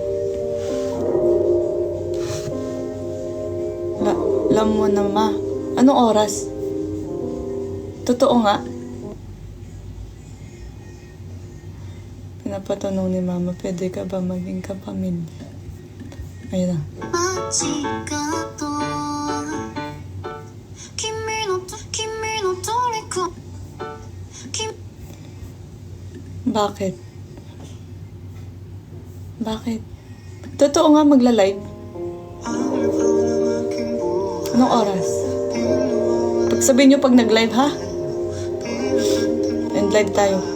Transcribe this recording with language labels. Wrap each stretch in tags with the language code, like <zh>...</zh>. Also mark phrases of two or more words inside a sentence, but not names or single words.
<tl>Alam mo na ma. Anong oras? Totoo nga. Pinapatanong ni mama, pwede ka ba maging kapamilya? Ayun na.</tl> <ja>街角君の虜君</ja> <tl>Bakit? Bakit? Totoo nga magla-live. Anong oras? Pagsabihin nyo pag nag-live ha? And live tayo.</tl>